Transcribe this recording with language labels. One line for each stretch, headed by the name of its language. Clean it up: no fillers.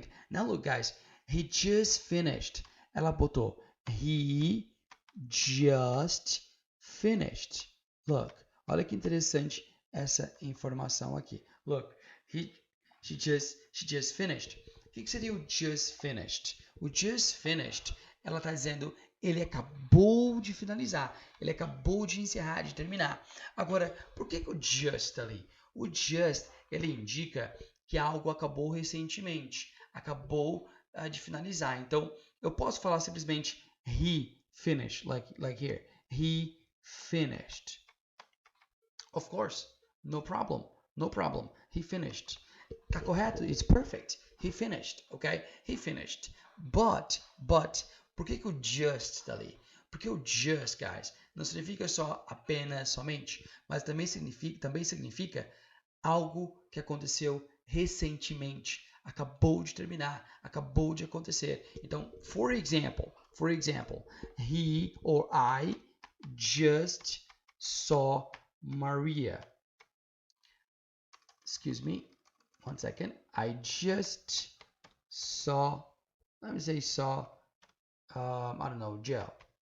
English: Now look, guys, he just finished.
Portuguese: Ela botou,
English: he just finished.
Portuguese: Look, olha que interessante essa informação aqui.
English: Look, she just finished.
Portuguese: O que seria o just finished? O just finished, ela está dizendo, ele acabou de finalizar, ele acabou de encerrar, de terminar. Agora, por que o just ali? O just, ele indica que algo acabou recentemente, acabou de finalizar. Então, eu posso falar simplesmente
English: he finished, like here. He finished. Of course, no problem. He finished.
Portuguese: Tá correto?
English: It's perfect. He finished, okay? He finished. But,
Portuguese: por que o just está ali? Porque o just, guys, não significa só apenas, somente, mas também significa algo que aconteceu recentemente, acabou de terminar, acabou de acontecer. Então,
English: for example, he or I just saw Maria. Excuse me, one second. I just saw, let me say saw, I don't know, Joe.